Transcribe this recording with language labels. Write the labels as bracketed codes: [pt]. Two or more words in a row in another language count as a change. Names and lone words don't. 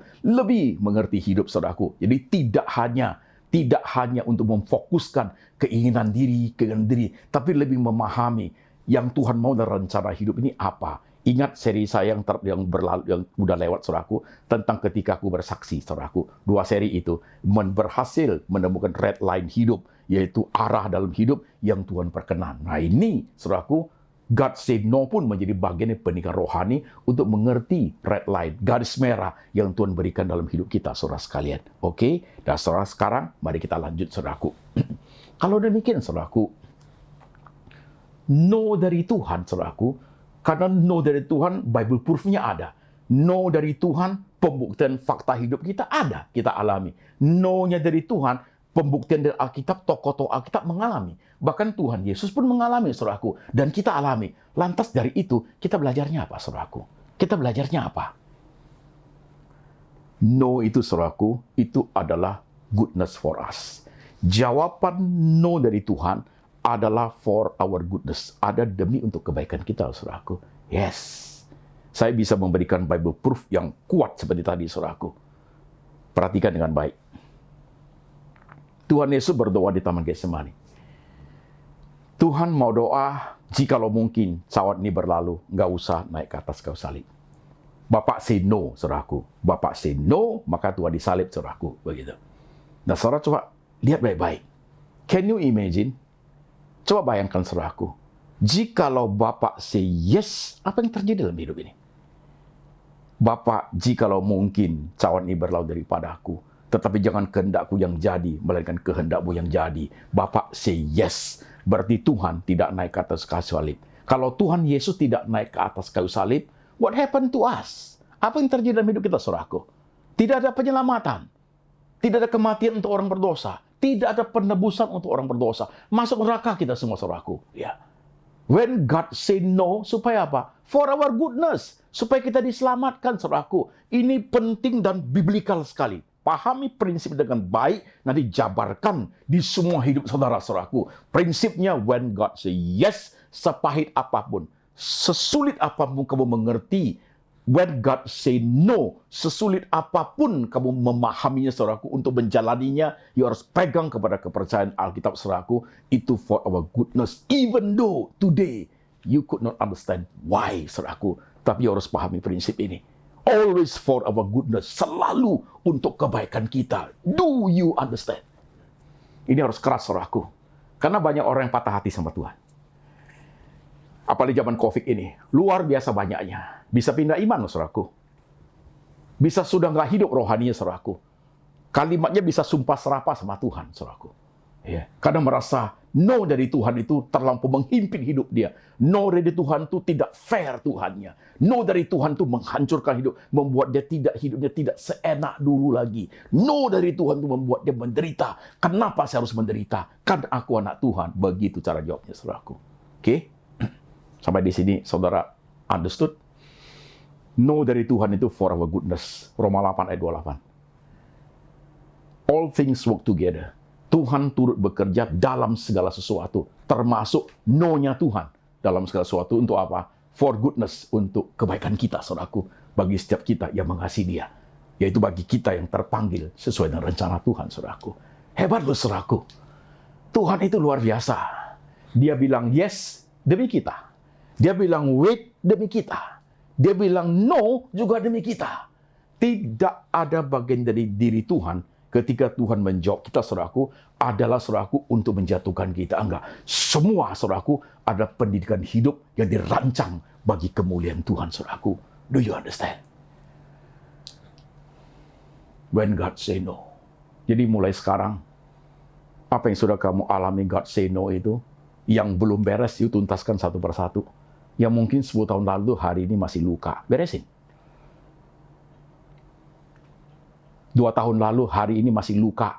[id] Lebih mengerti hidup, saudaraku. Jadi tidak hanya untuk memfokuskan keinginan diri, tapi lebih memahami yang Tuhan mau dalam rencana hidup ini apa. Ingat seri saya yang berlalu, yang udah lewat, saudaraku, tentang ketika aku bersaksi, saudaraku. 2 seri itu berhasil menemukan [en] red line [id] hidup, yaitu arah dalam hidup yang Tuhan perkenan. Nah ini, saudaraku, [en] God say no [id] pun menjadi bagian dari pendidikan rohani untuk mengerti [en] red line, [id] garis merah yang Tuhan berikan dalam hidup kita, saudara sekalian. Oke? Dan saudara sekarang, mari kita lanjut, saudaraku. Kalau demikian, saudaraku, no dari Tuhan, saudaraku, karena no dari Tuhan, [en] Bible proof- [id] nya ada. No dari Tuhan, pembuktian fakta hidup kita ada, kita alami. No-nya dari Tuhan, pembuktian dari Alkitab, tokoh-tokoh Alkitab mengalami. Bahkan Tuhan Yesus pun mengalami, saudaraku. Dan kita alami. Lantas dari itu, kita belajarnya apa, saudaraku? Kita belajarnya apa? No itu, saudaraku, itu adalah [en] goodness for us. [id] Jawaban no dari Tuhan adalah [en] for our goodness. [id] Ada demi untuk kebaikan kita, saudaraku. Yes. Saya bisa memberikan [en] Bible proof [id] yang kuat seperti tadi, saudaraku. Perhatikan dengan baik. Tuhan Yesus berdoa di Taman Getsemani. Tuhan mau doa, jikalau mungkin cawan ini berlalu, nggak usah naik ke atas kayu salib. Bapak [en] say no, [id] saudaraku. Bapak [en] say no, [id] maka Tuhan disalib, saudaraku. Begitu. Nah, saudara coba lihat baik-baik. [en] Can you imagine? [id] Coba bayangkan, saudaraku. Jikalau Bapak [en] say yes, [id] apa yang terjadi dalam hidup ini? Bapak, jikalau mungkin cawan ini berlalu daripada aku, tetapi jangan kehendakku yang jadi, melainkan kehendakmu yang jadi. Bapak [en] say yes, [id] berarti Tuhan tidak naik ke atas kayu salib. Kalau Tuhan Yesus tidak naik ke atas kayu salib, [en] what happened to us? [id] Apa yang terjadi dalam hidup kita, saudaraku? Tidak ada penyelamatan. Tidak ada kematian untuk orang berdosa. Tidak ada penebusan untuk orang berdosa. Masuk neraka kita semua, saudaraku. Ya. [en] When God say no, [id] supaya apa? [en] For our goodness. [id] Supaya kita diselamatkan, saudaraku. Ini penting dan biblikal sekali. Pahami prinsip dengan baik, nanti jabarkan di semua hidup saudara-saudaraku. Prinsipnya, [en] when God say yes, [id] sepahit apapun, sesulit apapun kamu mengerti. [en] When God say no, [id] sesulit apapun kamu memahaminya, saudaraku, untuk menjalaninya, you harus pegang kepada kepercayaan Alkitab, saudaraku, itu [en] for our goodness. Even though today you could not understand why, [id] saudaraku, tapi you harus pahami prinsip ini. [en] Always for our goodness, [id] selalu untuk kebaikan kita. [en] Do you understand? [id] Ini harus keras, saudaraku, karena banyak orang yang patah hati sama Tuhan. Apalagi zaman COVID ini, luar biasa banyaknya. Bisa pindah iman, saudaraku. Bisa sudah nggak hidup rohaninya, saudaraku. Kalimatnya bisa sumpah serapah sama Tuhan, saudaraku. Ya. Karena merasa no dari Tuhan itu terlampau menghimpit hidup dia. No dari Tuhan itu tidak fair Tuhannya. No dari Tuhan itu menghancurkan hidup, membuat dia hidupnya tidak seenak dulu lagi. No dari Tuhan itu membuat dia menderita. Kenapa saya harus menderita? Kan aku anak Tuhan. Begitu cara jawabnya, saudaraku. Oke? Sampai di sini, saudara understood? No dari Tuhan itu [en] for our goodness. [id] Roma 8 ayat 28. [en] All things work together. [id] Tuhan turut bekerja dalam segala sesuatu. Termasuk no-nya Tuhan dalam segala sesuatu. Untuk apa? [en] For goodness. [id] Untuk kebaikan kita, saudaraku. Bagi setiap kita yang mengasihi dia. Yaitu bagi kita yang terpanggil sesuai dengan rencana Tuhan, saudaraku. Hebat loh, saudaraku. Tuhan itu luar biasa. Dia bilang yes demi kita. Dia bilang wait demi kita. Dia bilang no juga demi kita. Tidak ada bagian dari diri Tuhan ketika Tuhan menjawab kita, saudaraku, adalah, saudaraku, untuk menjatuhkan kita. Enggak. Semua, saudaraku, ada pendidikan hidup yang dirancang bagi kemuliaan Tuhan, saudaraku. [en] Do you understand? When God say no. [id] Jadi mulai sekarang, apa yang sudah kamu alami [en] God say no [id] itu, yang belum beres, you tuntaskan satu persatu. Yang mungkin 10 tahun lalu, hari ini masih luka. Beresin. 2 tahun lalu, hari ini masih luka.